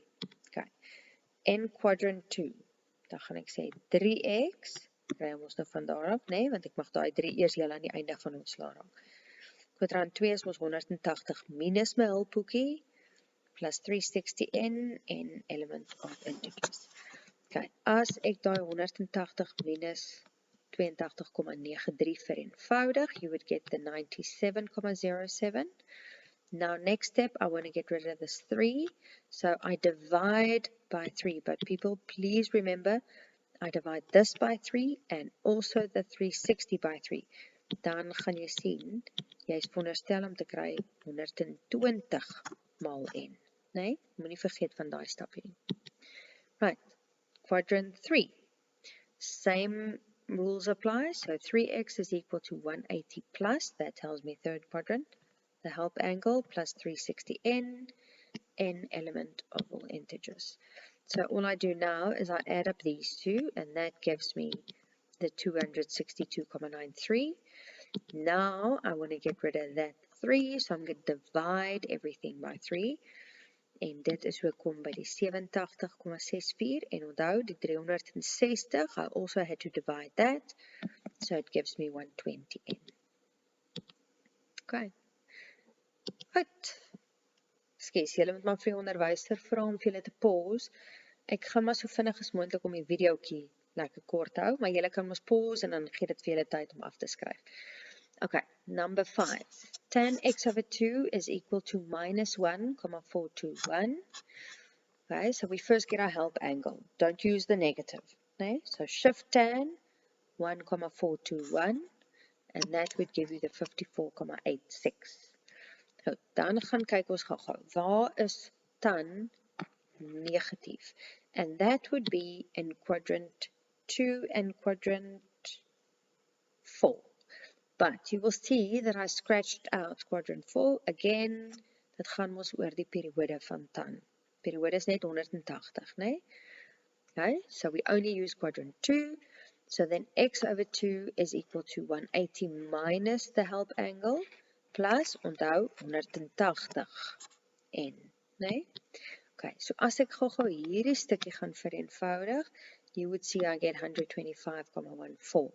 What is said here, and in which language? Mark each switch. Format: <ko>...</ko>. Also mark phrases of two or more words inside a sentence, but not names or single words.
<en>Okay. In quadrant 2,</en> <af>dan gaan ek sê 3x, kry ons nou van daar af, nee, want ek mag daai 3 eers heel aan die einde van ons sla raak. Quadrant 2 is ons 180 minus my hulpboekie, plus 360n en</af> <en>element of integers.</en> <af>Okay, as ek daai 180 minus 82,93 vereenvoudig,</af> <en>you would get the 97,07. Now, next step, I want to get rid of this 3. So I divide by 3. But people, please remember, I divide this by 3 and also the 360 by 3.</en> <af>dan gaan jy sien, jy is veronderstel om te kry 120 maal n. Nee, moenie vergeet van daai stapie nie.</af> <en>Right, quadrant 3. Same rules apply, so 3x is equal to 180 plus, that tells me third quadrant, the help angle plus 360n, n element of all integers. So all I do now is I add up these two, and that gives me the 262,93. Now I want to get rid of that 3, so I'm going to divide everything by 3.</en> <af>En dit is hoe kom by die 87,64. En onthou, die 360,</af> <en>I also had to divide that, so it gives me 120n.</en> <af>Okay. Goed. Skus, julle moet maar vir die onderwyser vra om vir julle te pause. Ek gaan maar so vinnig as moontlik om die videoetjie lekker kort hou, maar julle kan mos pause en dan gee dit vir julle tyd om af te skryf.</af> <en>Okay, number 5. Tan x over 2 is equal to minus 1,421. Okay, so we first get our help angle. Don't use the negative. Okay? So shift tan 1,421, and that would give you the 54,86. So,</en> <af>dan gaan kyk ons gou-gou. Waar is tan negatief?</af> <en>And that would be in quadrant 2 and quadrant 4. But you will see that I scratched out quadrant 4. Again,</en> <af>dit gaan mos oor die periode van tan. Periode is net 180, nee?</af> <en>Okay, so we only use quadrant 2. So then x over 2 is equal to 180 minus the help angle plus,</en> <af>onthou, 180 n, nee? Okay, so as ek gou hierdie stukkie gaan vereenvoudig,</af> <en>you would see I get 125,14.</en>